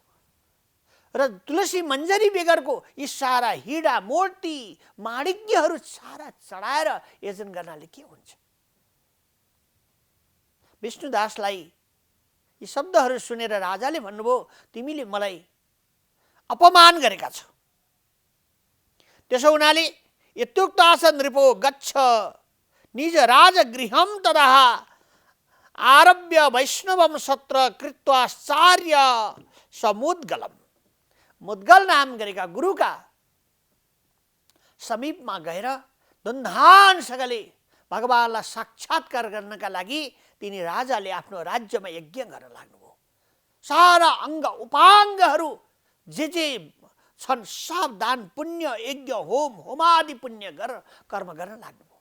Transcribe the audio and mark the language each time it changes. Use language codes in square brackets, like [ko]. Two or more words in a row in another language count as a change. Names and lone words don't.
[ne] र तुलसी मञ्जरी बेगरको यी सारा हिडा मोर्ती माणिक्यहरू सारा चढाएर यजन गर्नाले के हुन्छ? विष्णुदासलाई यी शब्दहरू सुनेर राजाले भन्नुभयो, तिमीले मलाई अपमान गरेका छौ। त्यसो हुनाले [sa] यत्युक्त आसन नृपो गच्छ निज राजगृहम तदाह आरभ्य वैष्णवम सत्र कृत्वाचार्य समुद्गलम। [ne] मुद्गल नाम गरेका गुरुका समीपमा गएर धुमधामसँगले भगवानलाई साक्षात्कार गर्नका लागि तिनी राजाले आफ्नो राज्यमा यज्ञ गर्न लाग्नुभयो। सारा अङ्ग उपाङ्गहरू जे छन् सब दान पुण्य यज्ञ होम होमादि पुण्य कर्म गर्न लाग्नुभयो।